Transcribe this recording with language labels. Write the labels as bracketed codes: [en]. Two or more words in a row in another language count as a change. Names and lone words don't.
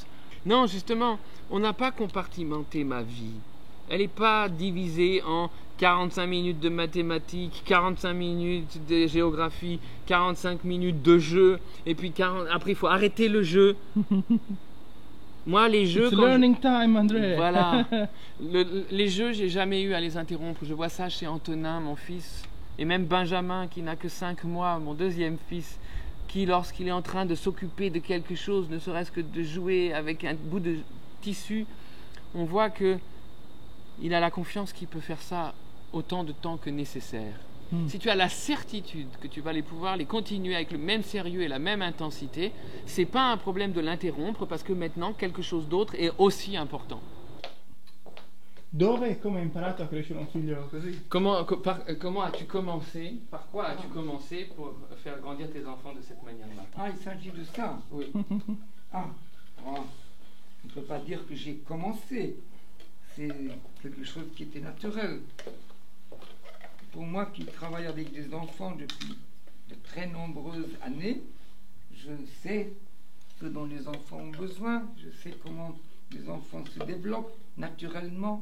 [fr] Non, justement, on n'a pas compartimenté ma vie. Elle n'est pas divisée en 45 minutes de mathématiques, 45 minutes de géographie, 45 minutes de jeu, et puis après il faut arrêter le jeu. Moi, les jeux... [en] It's learning time, André. [fr] Voilà. Les jeux, j'ai jamais eu à les interrompre. Je vois ça chez Antonin, mon fils, et même Benjamin, qui n'a que 5 mois, mon deuxième fils, qui, lorsqu'il est en train de s'occuper de quelque chose, ne serait-ce que de jouer avec un bout de tissu, on voit que il a la confiance qu'il peut faire ça autant de temps que nécessaire. Si tu as la certitude que tu vas pouvoir les continuer avec le même sérieux et la même intensité, c'est pas un problème de l'interrompre parce que maintenant quelque chose d'autre est aussi important. [it] Dove e come hai imparato a crescere un figlio così? [fr] Comment as-tu commencé? Par quoi as-tu commencé pour faire grandir tes enfants de cette manière-là? Ah, il s'agit de ça. Oui. On ne peut pas dire que j'ai commencé. C'est quelque chose qui était naturel. Pour moi qui travaille avec des enfants depuis de très nombreuses années, je sais ce dont les enfants ont besoin, je sais comment les enfants se développent naturellement.